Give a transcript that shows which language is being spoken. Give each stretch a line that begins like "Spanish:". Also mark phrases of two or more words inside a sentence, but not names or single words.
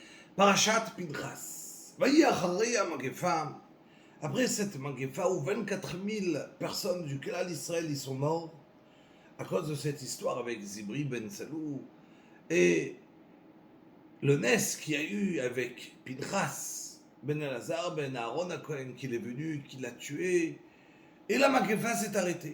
Hebrew: פרשת פינחס. ויהי אחרי המגפה.
French: Après cette Magefa où 24 000 personnes du
Hebrew: כלל ישראל
French: y sont morts, à cause de cette histoire avec Zibri ben Salou, et le Nes qu'il y a eu avec Pinchas ben Elazar ben Aaron HaKohen, qu'il est venu, qu'il l'a tué, et la Magefa s'est arrêtée.